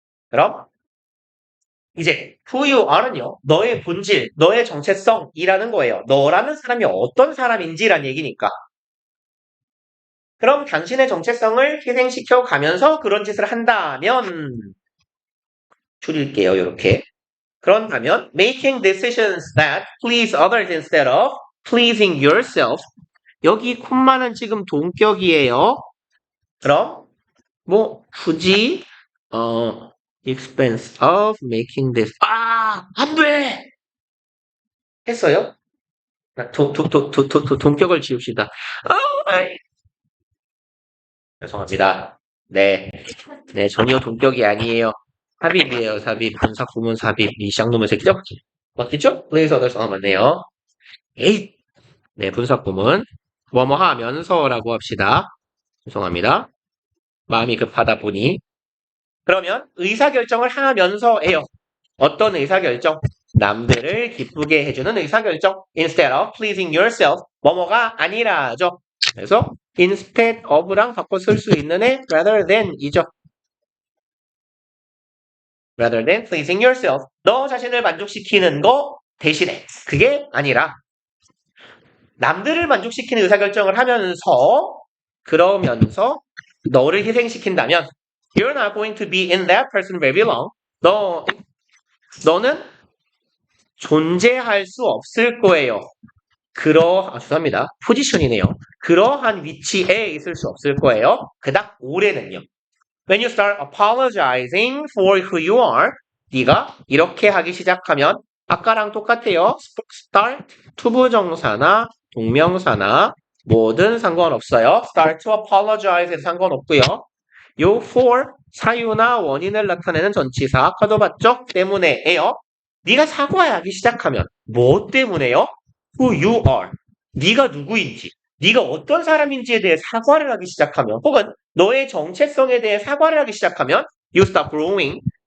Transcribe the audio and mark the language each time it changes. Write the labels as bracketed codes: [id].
[ko] 그럼 이제 [en] who you are [ko] 는요. 너의 본질, 너의 정체성이라는 거예요. 너라는 사람이 어떤 사람인지란 얘기니까. 그럼 당신의 정체성을 희생시켜 가면서 그런 짓을 한다면 줄일게요. 이렇게. 그런다면 [en] making decisions that please others instead of pleasing yourself. [ko] 여기 콤마는 지금 동격이에요. 그럼 뭐 굳이 [en] expense of making this [ko] 안 돼! 했어요? 동격을 지웁시다. 죄송합니다. 네, 전혀 동격이 아니에요. 삽입이에요, 삽입. 분사 구문 삽입. 이 쌍놈의 새끼죠? 맞겠죠? [en] please others. [ko] 맞네요. 에이! 네, 분사 구문. 뭐뭐 하면서라고 합시다. 죄송합니다. 마음이 급하다 보니. 그러면 의사결정을 하면서예요. 어떤 의사결정? 남들을 기쁘게 해주는 의사결정. [en] Instead of pleasing yourself. [ko] 뭐뭐가 아니라죠. 그래서 instead of랑 바꿔 쓸 수 있는 애 [en] rather than [ko] 이죠. [en] Rather than pleasing yourself. [ko] 너 자신을 만족시키는 거 대신에. 그게 아니라 남들을 만족시키는 의사결정을 하면서 그러면서 너를 희생시킨다면 [en] You're not going to be in that person very long. [ko] 너는 존재할 수 없을 거예요. 죄송합니다. 포지션이네요. 그러한 위치에 있을 수 없을 거예요. 그닥 오래는요. [en] When you start apologizing for who you are, [ko] 네가 이렇게 하기 시작하면 아까랑 똑같아요. start, 투부정사나 동명사나 뭐든 상관없어요. [en] start to apologize [ko] 에도 상관없고요. 요 for 사유나 원인을 나타내는 전치사 아까도 봤죠? 때문에예요. 네가 사과하기 시작하면 뭐 때문에요? [en] Who you are. [ko] 네가 누구인지, 네가 어떤 사람인지에 대해 사과를 하기 시작하면 혹은 너의 정체성에 대해 사과를 하기 시작하면 [en] You stop growing.